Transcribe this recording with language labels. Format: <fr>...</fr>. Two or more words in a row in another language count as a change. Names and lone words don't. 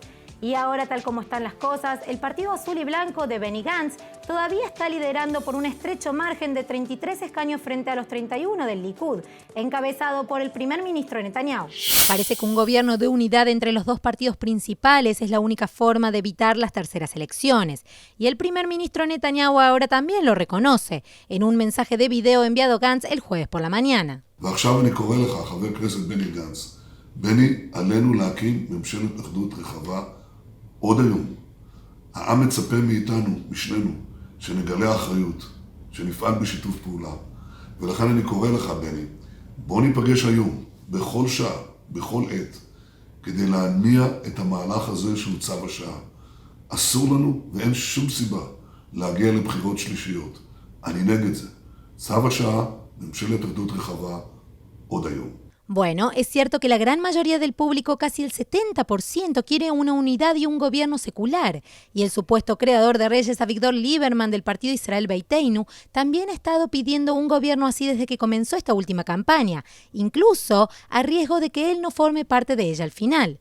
<es>Y ahora, tal como están las cosas, el Partido Azul y Blanco de Benny Gantz todavía está liderando por un estrecho margen de 33 escaños frente a los 31 del Likud, encabezado por el primer ministro Netanyahu. Parece que un gobierno de unidad entre los dos partidos principales es la única forma de evitar las terceras elecciones. Y el primer ministro Netanyahu ahora también lo reconoce, en un mensaje de video enviado Gantz el jueves por la mañana.</es> <he>ועכשיו אני קורא לך, חבר כנסת בני גנץ, בני, עלינו להקים ממשלת אחדות רחבה עוד היום. העם מצפה מאיתנו, משנינו, שנגלה אחריות, שנפעל בשיתוף פעולה. ולכן אני קורא לך, בני, בוא ניפגש היום, בכל שעה, בכל עת, כדי להניע את המהלך הזה שהוא צו השעה. אסור לנו ואין שום סיבה להגיע לבחירות שלישיות. אני נגד זה. צו השעה, ממשלת אחדות רחבה, עוד היום.</he> <es>Bueno, es cierto que la gran mayoría del público, casi el 70%, quiere una unidad y un gobierno secular. Y el supuesto creador de Reyes, Avigdor Lieberman, del partido Israel Beiteinu, también ha estado pidiendo un gobierno así desde que comenzó esta última campaña, incluso a riesgo de que él no forme parte de ella al final.</es>